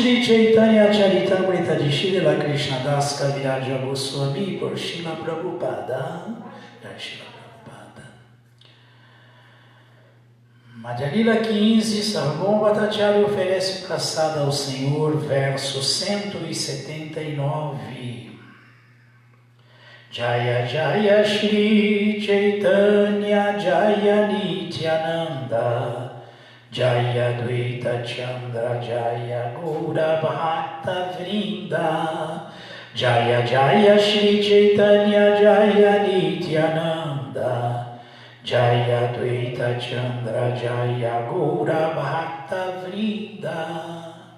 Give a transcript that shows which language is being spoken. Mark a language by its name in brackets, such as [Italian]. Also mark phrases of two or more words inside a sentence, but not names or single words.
[Portuguese] Shri Chaitanya Charitamrita de Srila Krishnadas Kaviraja Goswami por Srila Prabhupada. Srila Prabhupada. Madhya Lila 15, Sarvabhauma Bhattacharya oferece praçada ao Senhor, verso 179. [Sanskrit] जय जय श्री चैतन्य जय नित्यानन्द जय द्वैत चन्द्र जय गौर भक्त वृन्द जय जय श्री चैतन्य जय नित्यानन्द जय द्वैत चन्द्र जय गौर भक्त वृन्द